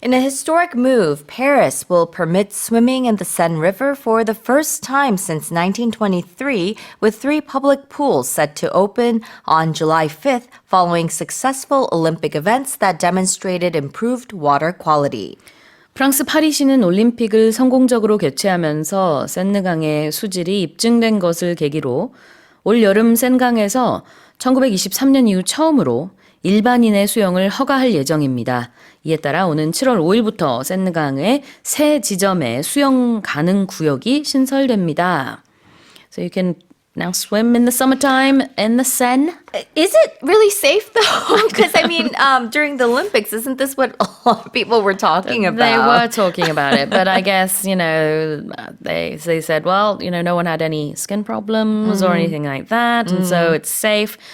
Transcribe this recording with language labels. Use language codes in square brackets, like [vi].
[en] In a historic move, Paris will permit swimming in the Seine River for the first time since 1923, with 3 public pools set to open on July 5th following successful Olympic events that demonstrated improved water quality. [ko] 프랑스 파리시는 올림픽을 성공적으로 개최하면서 센느강의 수질이 입증된 것을 계기로 올 여름 센강에서 1923년 이후 처음으로 일반인의 수영을 허가할 예정입니다. 이에 따라 오는 7월 5일부터 센느강의 새 지점에 수영 가능 구역이 신설됩니다. [en] So you can now swim in the summertime in the Seine. Is it really safe though? Because I mean, during the Olympics, isn't this what a lot of people were talking about? They were talking about it, but I guess, they said, well, no one had any skin problems or anything like that, and so it's safe.